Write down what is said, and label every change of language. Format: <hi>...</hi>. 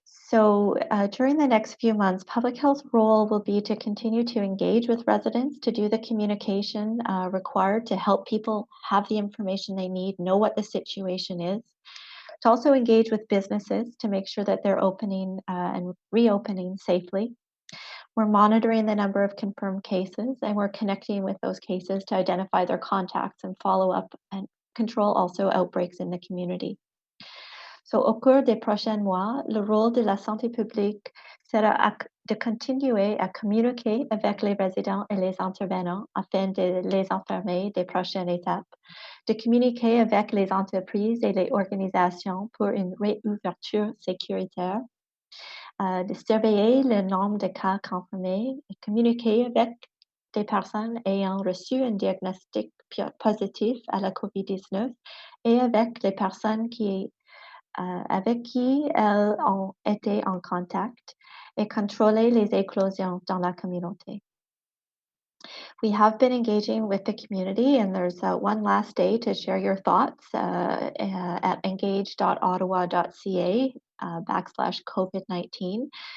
<en>So during the next few months, public health's role will be to continue to engage with residents, to do the communication required to help people have the information they need, know what the situation is, to also engage with businesses to make sure that they're opening and reopening safely. We're monitoring the number of confirmed cases, and we're connecting with those cases to identify their contacts and follow up and control also outbreaks in the community. So,</en> <fr>au cours des prochains mois, le rôle de la santé publique sera de continuer à communiquer avec les résidents et les intervenants afin de les informer des prochaines étapes, de communiquer avec les entreprises et les organisations pour une réouverture sécuritaire, de surveiller le nombre de cas confirmés et communiquer avec des personnes ayant reçu un diagnostic positif à la COVID-19 et avec les personnes avec qui elles ont été en contact et contrôler les éclosions dans la communauté.</fr> <en>We have been engaging with the community, and there's one last day to share your thoughts at engage.ottawa.ca /COVID-19.</en>